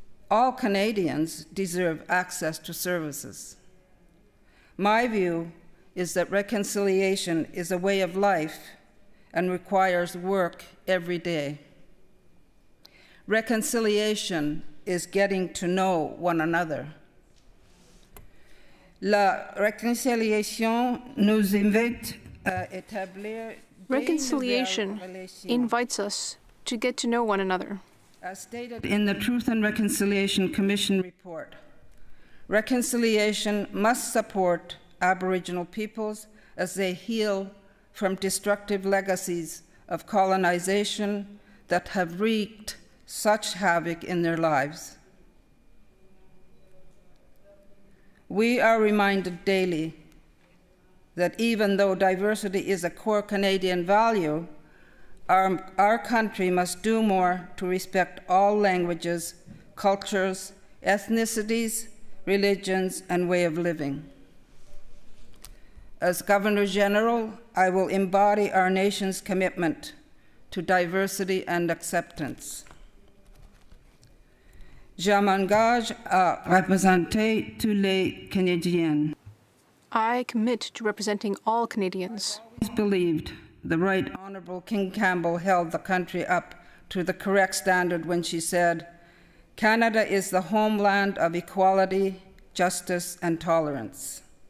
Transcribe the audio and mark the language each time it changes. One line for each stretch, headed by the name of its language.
English: All Canadians deserve access to services. My view is that reconciliation is a way of life and requires work every day. Reconciliation is getting to know one another.
French: La réconciliation nous invite à établir
English: Reconciliation invites us to get to know one another. As stated in the Truth and Reconciliation Commission report, reconciliation must support Aboriginal peoples as they heal from destructive legacies of colonization that have wreaked such havoc in their lives. We are reminded daily that even though diversity is a core Canadian value, our country must do more to respect all languages, cultures, ethnicities, religions, and way of living. As Governor General, I will embody our nation's commitment to diversity and acceptance.
French: Je m'engage à représenter tous les Canadiens.
English: I commit to representing all Canadians. I always believed the Right Honourable King Campbell held the country up to the correct standard when she said, "Canada is the homeland of equality, justice, and tolerance."